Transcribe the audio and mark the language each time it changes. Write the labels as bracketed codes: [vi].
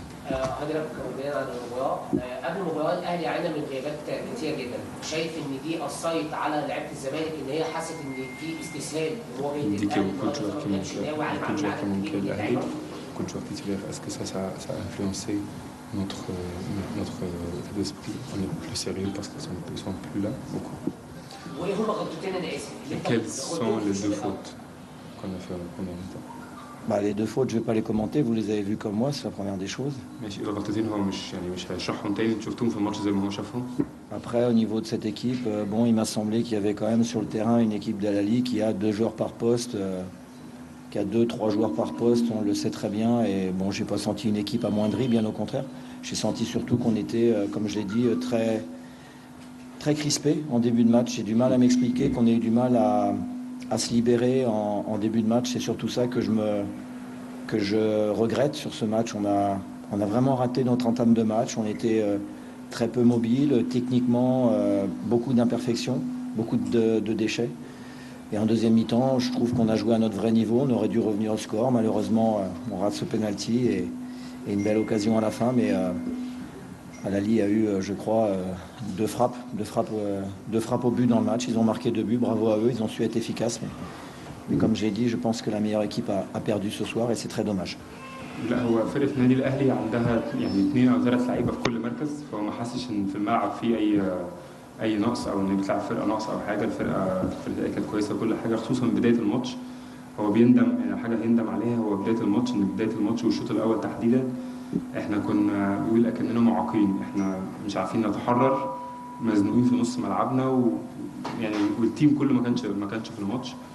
[ar] حضرتك بناء على المباراه قبل المباراه الاهلي عانى من غيابات كتير جدا، شايف ان دي اثرت على لعيبه الزمالك ان هي حست ان في استسهال ان هو [fr] Dit que beaucoup de joueurs qui manquaient de l'Ahli, beaucoup de joueurs titulaires, est-ce que ça a influencé notre état d'esprit? On est plus sérieux parce qu'ils sont plus là, beaucoup. [ar] وايه هم غلطتين انا اسف؟ [fr] Et quelles sont les deux fautes qu'on a fait en première mi-temps? Les deux fautes, je ne vais pas les commenter, vous les avez vues comme moi, c'est la première des choses. [ar] ماشي، الغلطتين هو مش هيشرحهم تاني، انتوا شفتوهم في الماتش زي ما هو شافهم. [fr] Après, au niveau de cette équipe, il m'a semblé qu'il y avait quand même sur le terrain une équipe d'Al-Ahly qui a deux joueurs par poste, qui a 2-3 joueurs par poste, on le sait très bien. Et bon, j'ai pas senti une équipe amoindrie, bien au contraire. J'ai senti surtout qu'on était, comme je l'ai dit, très, très crispé en début de match. J'ai du mal à m'expliquer qu'on ait eu du mal à se libérer en début de match. C'est surtout ça que je regrette sur ce match. On a vraiment raté notre entame de match. On était très peu mobile, techniquement, beaucoup d'imperfections, beaucoup de déchets. Et en deuxième mi-temps, je trouve qu'on a joué à notre vrai niveau. On aurait dû revenir au score. Malheureusement, on rate ce penalty et une belle occasion à la fin. Mais Al-Ahly a eu, je crois, deux frappes au but dans le match. Ils ont marqué 2 buts. Bravo à eux. Ils ont su être efficaces. Mais comme j'ai dit, je pense que la meilleure équipe a perdu ce soir et c'est très dommage. [ar] لا، هو فرقة النادي الأهلي عندها يعني 2 أو 3 لعيبة في كل مركز، فهو ما حسش إن في الملعب في أي نقص أو إن بتلعب فرقة ناقصة أو حاجة. الفرقة كانت كويسة كل حاجة، خصوصا بداية الماتش. هو بيندم يعني حاجة يندم عليها هو بداية الماتش، إن بداية الماتش والشوط الأول تحديدا إحنا كنا بيقول أكننا معاقين، إحنا مش عارفين نتحرر، مزنوقين في نص ملعبنا يعني والتيم كله ما كانش في الماتش.